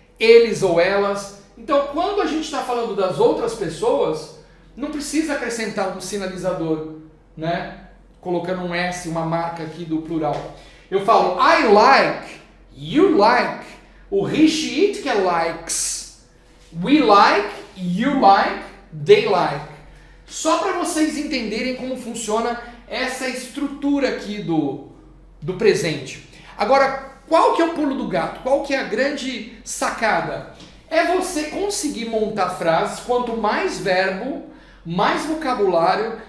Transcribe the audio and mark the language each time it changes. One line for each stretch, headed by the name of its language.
Portuguese: Eles ou elas. Então, quando a gente está falando das outras pessoas, não precisa acrescentar um sinalizador, né? Colocando um S, uma marca aqui do plural. Eu falo
English: I like, you like,
Portuguese: o
English: he, she, it
Portuguese: que é
English: likes. We like, you like, they like.
Portuguese: Só para vocês entenderem como funciona essa estrutura aqui do presente. Agora, qual que é o pulo do gato? Qual que é a grande sacada? É você conseguir montar frases, quanto mais verbo, mais vocabulário.